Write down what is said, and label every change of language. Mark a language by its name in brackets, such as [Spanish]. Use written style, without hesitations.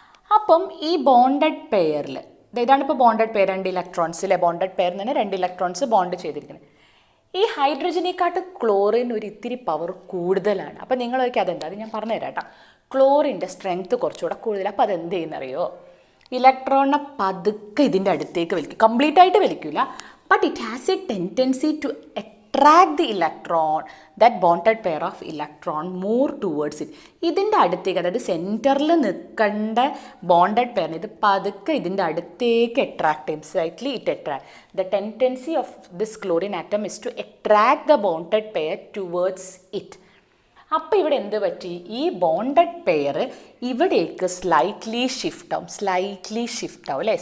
[Malayalam] അപ്പം ഈ ബോണ്ടഡ് പെയറിൽ, ഇതാണ് ഇപ്പോൾ ബോണ്ടഡ് പെയർ, 2 ഇലക്ട്രോൺസിലെ ബോണ്ടഡ് പെയർ തന്നെ 2 ഇലക്ട്രോൺസ് ബോണ്ട് ചെയ്തിരിക്കുന്നത്. ഈ ഹൈഡ്രജനേക്കാട്ട് ക്ലോറിൻ ഒരു ഇത്തിരി പവർ കൂടുതലാണ്. അപ്പോൾ നിങ്ങൾ ചോദിക്കുക അതെന്താ? അത് ഞാൻ പറഞ്ഞുതരാം കേട്ടോ. ക്ലോറിൻ്റെ സ്ട്രെങ്ത്ത് കുറച്ചുകൂടെ കൂടുതൽ. അപ്പോൾ അതെന്ത് ചെയ്യുന്നറിയോ? ഇലക്ട്രോണിനെ പതുക്കെ ഇതിൻ്റെ അടുത്തേക്ക് വലിക്കും. കംപ്ലീറ്റ് ആയിട്ട് വലിക്കില്ല, [English] But it has a tendency to attract the electron, that bonded pair of electron more towards it. [Malayalam] ഇതിൻ്റെ അടുത്തേക്ക്, അതായത് സെൻറ്ററിൽ നിൽക്കേണ്ട ബോണ്ടഡ് പെയർ ഇത് പതുക്കെ ഇതിൻ്റെ അടുത്തേക്ക് അട്രാക്ട് ചെയ്യും. [English] Slightly it attract. The tendency of this chlorine atom is to attract the bonded pair towards it. [Malayalam] അപ്പോൾ ഇവിടെ എന്ത് പറ്റി? ഈ ബോണ്ടഡ് പെയർ ഇവിടേക്ക് സ്ലൈറ്റ്ലി ഷിഫ്റ്റ് ആവും അല്ലേ?